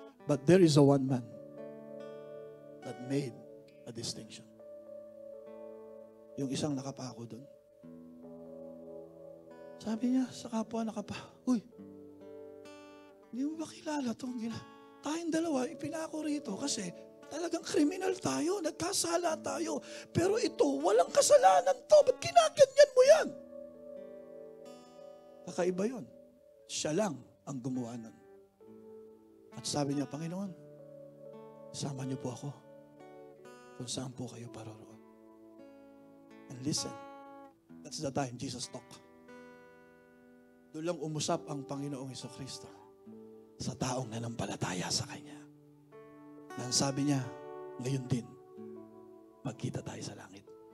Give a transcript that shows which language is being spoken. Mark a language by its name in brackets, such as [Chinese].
[English] But there is a one man that made a distinction. [Filipino] Yung isang nakapako doon. Sabi niya sa kapwa uy, hindi mo ba kilala itong tayong dalawa, ipinako rito kasi talagang kriminal tayo, nagkasala tayo. Pero ito, walang kasalanan to. Ba't ginaganyan mo yan? Kakaiba yun. Siya lang ang gumawa nun. At sabi niya, Panginoon, sama niyo po ako kung saan po kayo paroroon. [English] And listen, that's the time Jesus talked. [Filipino] Doon lang umusap ang Panginoong Jesucristo sa taong nanampalataya sa Kanya. Nang sabi niya, ngayon din, magkita tayo sa langit.